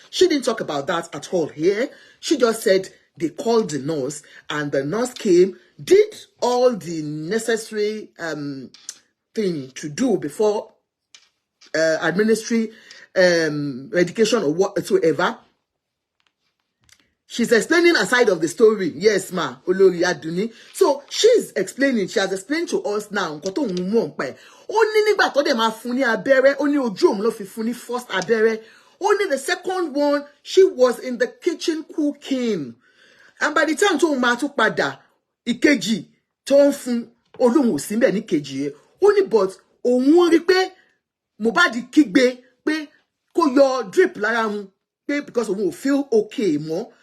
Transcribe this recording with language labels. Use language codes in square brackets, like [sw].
[en] She didn't talk about that at all here. She just said they called the nurse and the nurse came, did all the necessary thing to do before administering medication or whatsoever. She's explaining a side of the story. Yes, ma. Olori Aduni. So she's explaining. She has explained to us now. [yo] Nǹkan tó ń mọ̀ pé. Ó ní nígbà tó dé máa fún ní abẹ́rẹ́. Ó ní ojú òun ló fi fún ní first abẹ́rẹ́. [en] Only the second one, she was in the kitchen cooking. And by the time [yo] tó máa tún padà, ìkejì tó ń fún Olóhùn ò sí ńbẹ̀ ní kejì yẹn. Ó ní but òun rí pé Mohbad kígbe pé kó yọ drip lára wọn pé because òun ò [en] feel okay [yo] mọ́.